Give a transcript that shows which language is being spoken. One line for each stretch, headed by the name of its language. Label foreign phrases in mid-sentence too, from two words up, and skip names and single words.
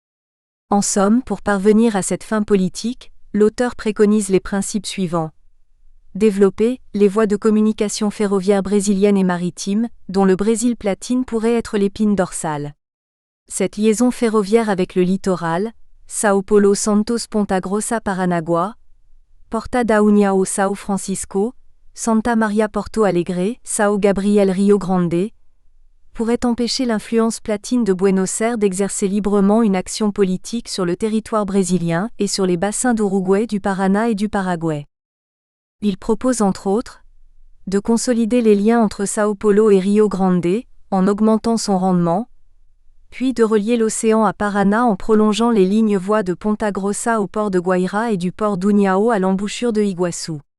French: En somme, pour parvenir à cette fin politique, l'auteur préconise les principes suivants. Développer les voies de communication ferroviaire brésilienne et maritime, dont le Brésil platine pourrait être l'épine dorsale. Cette liaison ferroviaire avec le littoral, São Paulo Santos Ponta Grossa Paranagua, Porta da União São Francisco, Santa Maria Porto Alegre, São Gabriel Rio Grande, pourrait empêcher l'influence platine de Buenos Aires d'exercer librement une action politique sur le territoire brésilien et sur les bassins d'Uruguay, du Paraná et du Paraguay. Il propose entre autres de consolider les liens entre São Paulo et Rio Grande, en augmentant son rendement, puis de relier l'océan à Paraná en prolongeant les lignes voies de Ponta Grossa au port de Guaira et du port d'União à l'embouchure de Iguaçu.